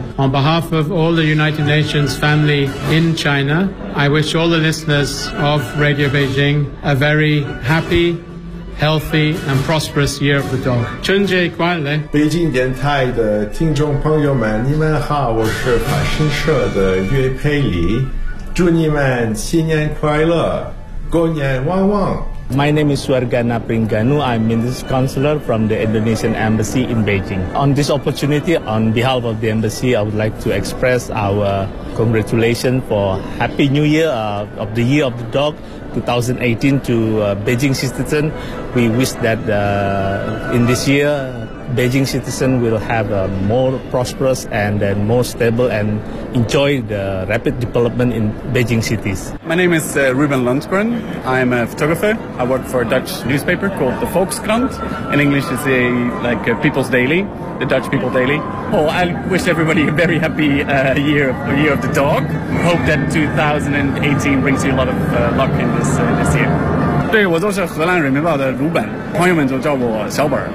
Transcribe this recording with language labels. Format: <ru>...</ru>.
<en>On behalf of all the United Nations family in China, I wish all the listeners of Radio Beijing a very happyy and prosperous year of the dog.</en> <zh>春节快乐！北京电台的听众朋友们，你们好，我是法新社的岳佩里，祝你们新年快乐，狗年旺旺。</zh> <en>My name is Suargana Pringanu. I'm Minister Counselor from the Indonesian Embassy in Beijing. On this opportunity, on behalf of the Embassy, I would like to express our congratulations for Happy New Year of the Year of the Dog 2018 to Beijing citizen. We wish that in this year, Beijing citizen will have a more prosperous and then more stable and enjoy the rapid development in Beijing cities. My name is Ruben Lundgren. I'm a photographer. I work for a Dutch newspaper called the Volkskrant. In English, it's a People's Daily, the Dutch People Daily. Oh, I wish everybody a very happy year of the dog. Hope that 2018 brings you a lot of luck in this year.</en> <zh>对，我就是荷兰人民报的鲁本，朋友们就叫我小本。</zh>